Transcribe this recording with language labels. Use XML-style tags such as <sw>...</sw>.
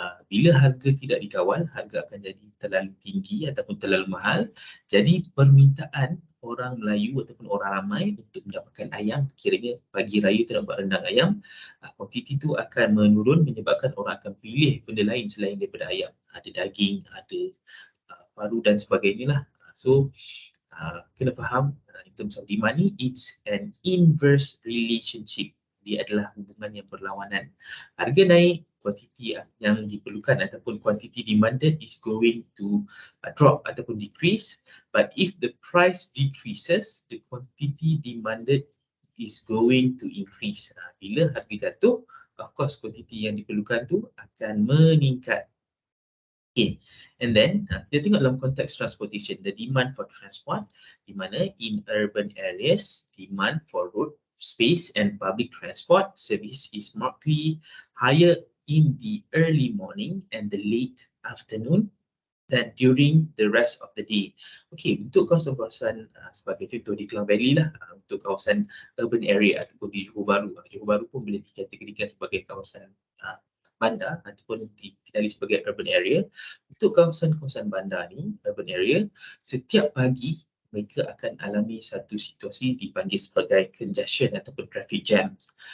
<ms>Bila harga tidak dikawal, harga akan jadi terlalu tinggi ataupun terlalu mahal. Jadi permintaan orang Melayu ataupun orang ramai untuk mendapatkan ayam, kiranya pagi raya tu nak buat rendang ayam, kuantiti tu akan menurun menyebabkan orang akan pilih benda lain selain daripada ayam. Ada daging, ada paru dan sebagainya lah.</ms> <en>So</en> <ms>kena faham</ms> <en>in terms of demand ni, it's an inverse relationship.</en> <ms>Dia adalah hubungan yang berlawanan. Harga naik, kuantiti yang diperlukan ataupun kuantiti</ms> <en>demanded is going to drop</en> <ms>ataupun decrease.</ms> <en>But if the price decreases, the quantity demanded is going to increase.</en> <ms>Bila harga jatuh,</ms> <en>of course</en> <ms>kuantiti yang diperlukan tu akan meningkat.</ms> <en>Okay, and then</en> <ms>kita tengok dalam konteks</ms> <en>transportation, the demand for transport,</en> <ms>di mana</ms> <en>in urban areas, demand for road space and public transport service is markedly higher in the early morning and the late afternoon than during the rest of the day.</en> <ms>Okay, untuk kawasan-kawasan sebagai contoh di Klang Valley lah, untuk kawasan urban area ataupun di Johor Bahru. Johor Bahru pun boleh dikategorikan sebagai kawasan bandar ataupun dikenali sebagai urban area. Untuk kawasan-kawasan bandar ni, urban area, setiap pagi mereka akan alami satu situasi dipanggil sebagai congestion ataupun traffic jams.</ms>